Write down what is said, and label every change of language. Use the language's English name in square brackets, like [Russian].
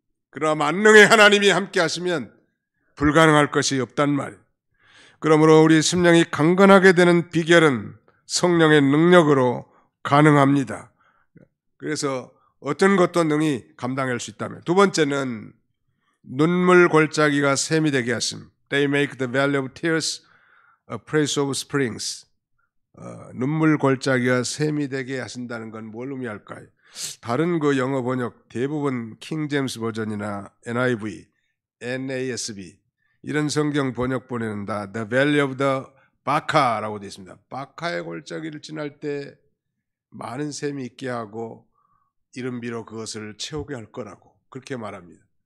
[Korean] 그러나 만능의 하나님이 함께 하시면 불가능할 것이 없단 말이에요. 그러므로 우리 심령이 강건하게 되는 비결은 성령의 능력으로 가능합니다. 그래서 어떤 것도 능히 감당할 수 있다면, 두 번째는 눈물 골짜기가 샘이 되게 하심. [English] They make the valley of tears a place of springs. [Korean] 눈물 골짜기가 샘이 되게 하신다는 건 뭘 의미할까요? 다른 그 영어 번역 대부분 킹 제임스 버전이나 NIV, NASB 이런 성경 번역본에는 다 [English] The Valley of the Baca [Korean] 라고 되어 있습니다. 바카의 골짜기를 지날 때 많은 샘이 있게 하고 이른비로 그것을 채우게 할 거라고 그렇게 말합니다.